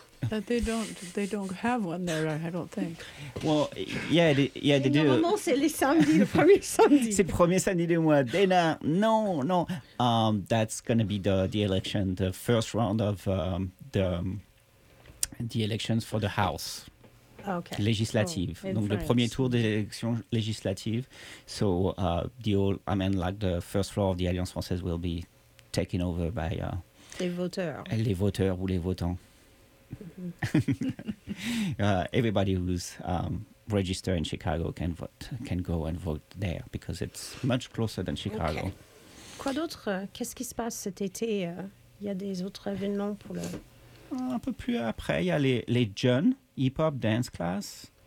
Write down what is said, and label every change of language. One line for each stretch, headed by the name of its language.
English: They don't have one there, I don't think. Well, yeah, they do.
French: Normalement, c'est les samedis, le premier samedi. C'est le premier samedi du mois. No.
English: That's going to be the election, the first round of the elections for the House. Okay. Legislative.
French: Oh, donc, France. Le premier tour des élections législatives.
English: So, the first floor of the Alliance Française will be taken over by...
French: Les voteurs ou les votants.
English: everybody who's registered in Chicago can go and vote there because it's much closer than Chicago.
French: Okay. Quoi d'autre? Qu'est-ce qui se passe cet été? Il y a des autres événements pour le... Un peu plus après, il y a les jeunes hip-hop dance class.